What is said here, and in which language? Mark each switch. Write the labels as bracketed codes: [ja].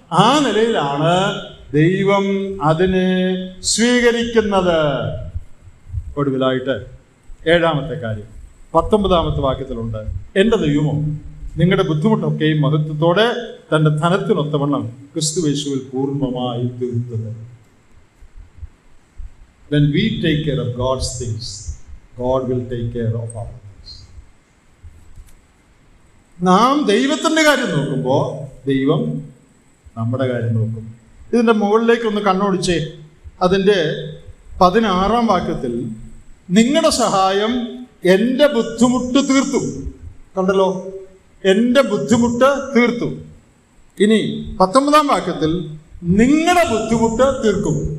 [ml] ആ നിലയിലാണ് ദൈവം അതിനെ സ്വീകരിക്കുന്നത്. ഒടുവിലായിട്ട് 7-ാമത്തെ കാര്യം 19-ാമത്തെ വാക്യത്തിലുണ്ട്. എൻ്റെ ദൈവമോ നിങ്ങളുടെ ബുദ്ധിമുട്ടൊക്കെയും മഹത്വത്തോടെ തൻ്റെ ധനത്തിനൊത്തവണ്ണം ക്രിസ്തുയേശുവിൽ പൂർണ്ണമായി തീർത്തത്. [en] When we take care of God's things, God will take care of our things. [ml] നാം ദൈവത്തിൻ്റെ കാര്യം നോക്കുമ്പോൾ ദൈവം നമ്മുടെ കാര്യം നോക്കും. ഇതിൻ്റെ മുകളിലേക്കൊന്ന് കണ്ണോടിച്ചേ. അതിൻ്റെ 16-ാം വാക്യത്തിൽ നിങ്ങളുടെ സഹായം എൻ്റെ ബുദ്ധിമുട്ട് തീർത്തു. കണ്ടല്ലോ, എൻ്റെ ബുദ്ധിമുട്ട് തീർത്തു. ഇനി 19-ാം വാക്യത്തിൽ നിങ്ങളുടെ ബുദ്ധിമുട്ട് തീർക്കും.